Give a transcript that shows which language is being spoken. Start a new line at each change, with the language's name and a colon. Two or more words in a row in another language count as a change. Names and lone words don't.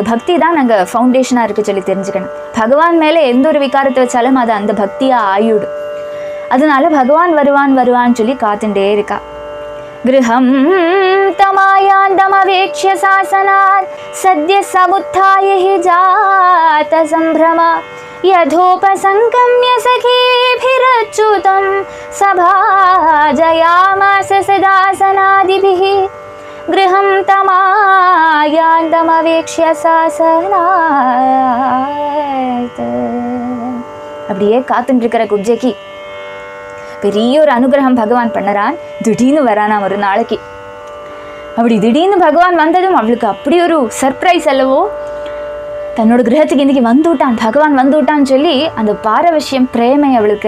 Tamil: பக்தி தான் அங்கே ஃபவுண்டேஷனாக இருக்குது சொல்லி தெரிஞ்சுக்கணும். பகவான் மேலே எந்த ஒரு விகாரத்தை வச்சாலும் அது அந்த பக்தியாக ஆயிடும். அதனால பகவான் வருவான்னு சொல்லி காத்துட்டே இருக்கா.
Sanskrit: गृहम् तमायान्तमवेक्ष्य सासनात् सद्य समुत्थाय हि जात सम्भ्रमा यथोपसंगम्य सखीभिरच्युतं सभाजयामास सदासनादिभिः गृहं तमायान्तमवेक्ष्य सासनात्.
Tamil: அப்படியே காத்துட்டு இருக்கிற குப்ஜைக்கு பெரிய ஒரு அனுகிரகம் பகவான் பண்ணறான். திடீர்னு வரானா ஒரு நாளைக்கு. அப்படி திடீர்னு பகவான் வந்ததும் அவளுக்கு அப்படி ஒரு சர்ப்ரைஸ் அல்லவோ. தன்னோட கிரகத்துக்கு இன்னைக்கு வந்துவிட்டான், பகவான் வந்துவிட்டான்னு சொல்லி அந்த பாரவசியம் பிரேமை அவளுக்கு.